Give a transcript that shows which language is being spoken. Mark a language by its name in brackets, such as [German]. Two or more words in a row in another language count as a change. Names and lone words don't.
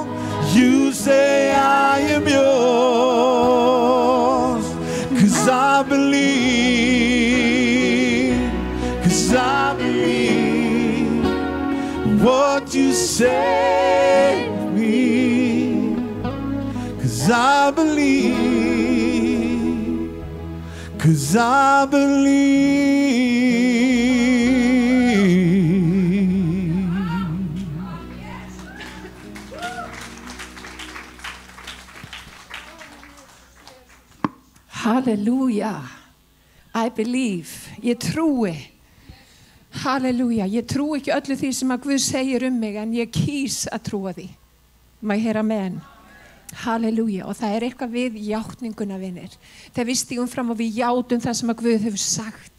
[English] You say I am yours, 'cause I believe, 'cause I believe what you say of me, 'cause I believe, 'cause I believe. Halleluja. I believe. [Icelandic] Ég trúi. Halleluja. Ég trúi ekki öllu því sem að Guð segir mig, en ég kýs að trúa því. Má ég heyra amen? Halleluja. Og það eitthvað við játninguna, vinir. Þegar við stígum fram og við játum það sem að Guð hefur sagt.